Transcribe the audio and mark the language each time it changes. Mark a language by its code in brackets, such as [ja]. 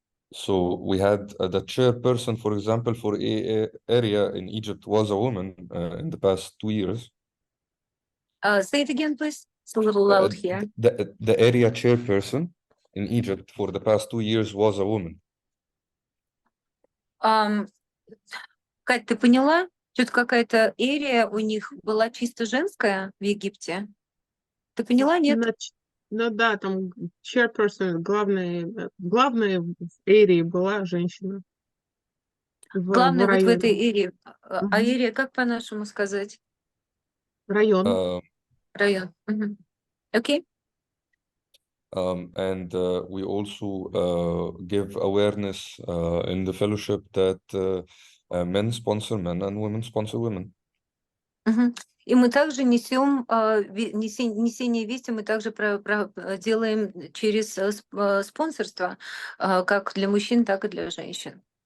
[en] So we had the chairperson, for example, for AA area in Egypt was a woman in the past 2 years. Say it again, please. It's a little loud here. The area chairperson in Egypt for the past 2 years was a woman. [ru] Кать, ты поняла? Что-то какая-то эрия у них была чисто женская в Египте. Ты поняла, нет? Ну да, там chairperson, главной в эрии была женщина. Главное, в вот в районе. этой эрии. А Мгм. эрия, как по-нашему сказать? Район. Район. Окей. [en] And we also give awareness in the fellowship that men sponsor men and women sponsor women. Мгм. [ru] И мы также несем несение вести, мы также делаем через спонсорство, как для мужчин, так и для женщин.